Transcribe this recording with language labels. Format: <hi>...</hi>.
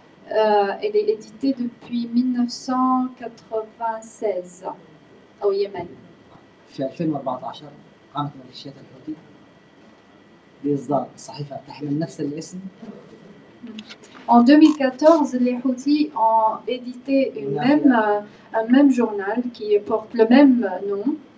<fr>Elle est éditée depuis 1996 au Yémen.</fr> <ar>في 2014 قامت ميليشيات الحوثي بإصدار صحيفة تحمل نفس الاسم.</ar> <fr>En 2014, les Houthis ont édité un même journal qui porte le même nom.</fr>